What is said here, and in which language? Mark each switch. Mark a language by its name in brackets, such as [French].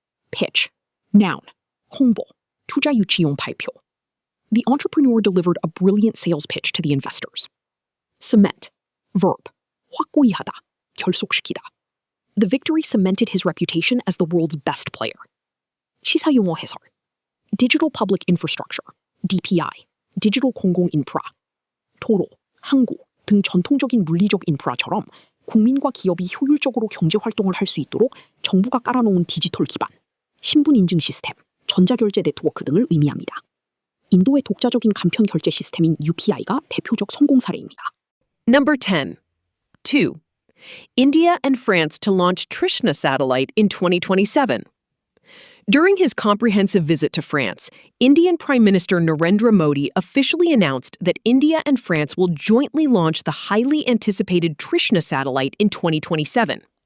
[English] Pitch. Noun. [Korean] 홍보. 투자 유치용 발표. [English] The entrepreneur delivered a brilliant sales pitch to the investors. Cement. Verb. [Korean] 확고히 하다. 결속시키다. [English] The victory cemented his reputation as the world's best player. [Korean] 시사용어 해설. Digital Public Infrastructure, DPI, Digital 공공 인프라, 도로, 항구 등 전통적인 물리적 인프라처럼 국민과 기업이 효율적으로 경제 활동을 할 수 있도록 정부가 깔아놓은 디지털 기반, 신분 인증 시스템, 전자결제 네트워크 등을 의미합니다. 인도의 독자적인 간편 결제 시스템인 UPI가 대표적 성공 사례입니다. [English] Number 10. 2. India and France to launch Trishna satellite in 2027. During his comprehensive visit to France, Indian Prime Minister Narendra Modi officially announced that India and France will jointly launch the highly anticipated Trishna satellite in 2027.